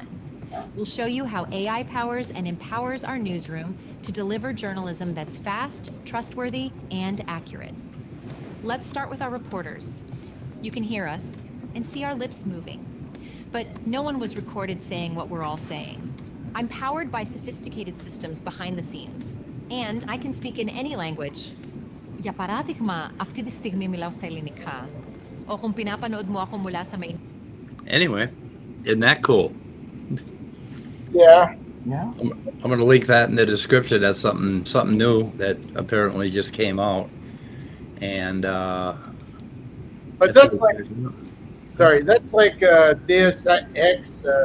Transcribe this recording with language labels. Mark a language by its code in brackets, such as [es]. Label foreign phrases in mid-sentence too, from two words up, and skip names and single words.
[en] We'll show you how AI powers and empowers our newsroom to deliver journalism that's fast, trustworthy, and accurate. Let's start with our reporters. You can hear us and see our lips moving, but no one was recorded saying what we're all saying. I'm powered by sophisticated systems behind the scenes, and I can speak in any language. [el] Για παράδειγμα, αυτή τη στιγμή μιλάω στα ελληνικά. [tl] O kung pinapanood mo ako mula sa main... [en] Anyway, isn't that cool? Yeah. Yeah. I'm going to link that in the description. That's something new that apparently just came out. And But that's like, sorry, that's like Deus Ex.